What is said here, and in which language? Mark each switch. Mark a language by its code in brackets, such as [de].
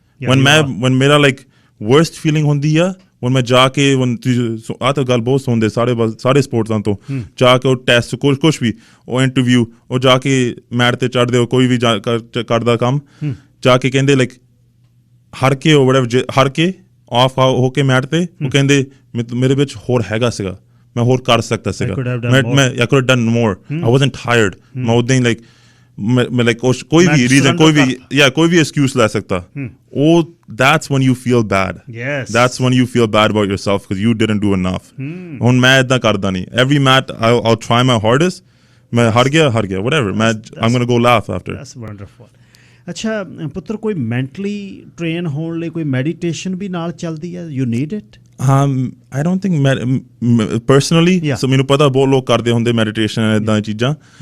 [pa] when ਮੇਰਾ like worst feeling ਹੁੰਦੀ ਆ, when ਮੈਂ ਜਾ ਕੇ ਆਹ ਤਾਂ ਗੱਲ ਬਹੁਤ ਸੁਣਦੇ ਸਾਰੇ ਸਪੋਰਟਸਾਂ ਤੋਂ, ਜਾ ਕੇ ਉਹ ਟੈਸਟ ਕੁਛ ਵੀ ਉਹ ਇੰਟਰਵਿਊ ਉਹ ਜਾ ਕੇ ਮੈਟ ਤੇ ਚੜ੍ਹਦੇ ਹੋ, ਕੋਈ ਵੀ ਕਰਦਾ ਕੰਮ ਜਾ ਕੇ ਕਹਿੰਦੇ ਲਾਈਕ ਹਾਰ ਕੇ ਉਹ whatever ਹਾਰ ਕੇ ਆਫ ਹੋ ਕੇ ਮੈਟ ਤੇ ਉਹ ਕਹਿੰਦੇ ਮੇਰੇ ਵਿੱਚ ਹੋਰ ਹੈਗਾ ਸੀਗਾ, ਮੈਂ ਹੋਰ ਕਰ ਸਕਦਾ ਸੀਗਾ, ਮੈਂ [en] I could have done more. I wasn't tired. [pa] ਮੈਂ ਉਦਾਂ ਹੀ ਲਾਈਕ ਮੈਂ ਲਾਈਕ ਕੋਈ ਵੀ ਰੀਜ਼ਨ ਕੋਈ ਵੀ ਐਕਸਕਿਊਜ਼ ਲੈ ਸਕਦਾ। [en] ਉਹ that's when you feel bad. That's when you feel bad about yourself because you didn't do enough. [pa] ਹੁਣ ਮੈਂ ਏਦਾਂ ਕਰਦਾ ਨਹੀਂ। [en] Every mat I'll try my hardest. [pa] ਮੈਂ ਹਾਰ ਗਿਆ [en] whatever, I'm gonna go laugh after. That's wonderful. [pa] ਅੱਛਾ ਪੁੱਤਰ, ਕੋਈ ਮੈਂਟਲੀ ਟ੍ਰੇਨ ਹੋਣ ਲਈ ਕੋਈ ਮੈਡੀਟੇਸ਼ਨ ਵੀ ਨਾਲ ਚੱਲਦੀ ਹੈ? [en] You need it? I don't think personally, [pa] so ਮੈਨੂੰ ਪਤਾ ਬਹੁਤ ਲੋਕ ਕਰਦੇ ਹੁੰਦੇ ਮੈਡੀਟੇਸ਼ਨ ਇੱਦਾਂ ਚੀਜ਼ਾਂ।